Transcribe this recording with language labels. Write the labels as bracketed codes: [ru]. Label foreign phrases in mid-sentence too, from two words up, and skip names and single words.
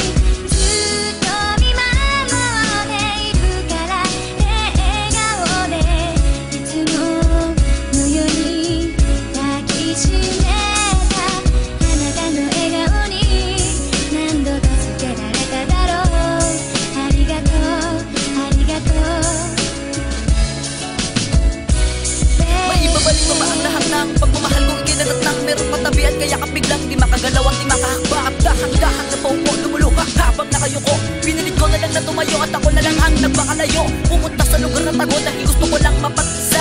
[ja] ずっと見守っているからね。笑顔でいつものように抱きしめた。あなたの笑顔に何度助けられただろう。ありがとうありがとう。 [tl] Maibabalik mo ba ang lahat ng pagmamahal kong ikinalat ng meron patabi at kaya ka biglang di makagalaw at di makahakba at dahan-dahan na paupo lumuluha habang nakayuko. Pinilit ko na lang na tumayo at ako na lang ang nagpakalayo. Pumunta sa lugar na tago dahil gusto ko lang mapag-isa.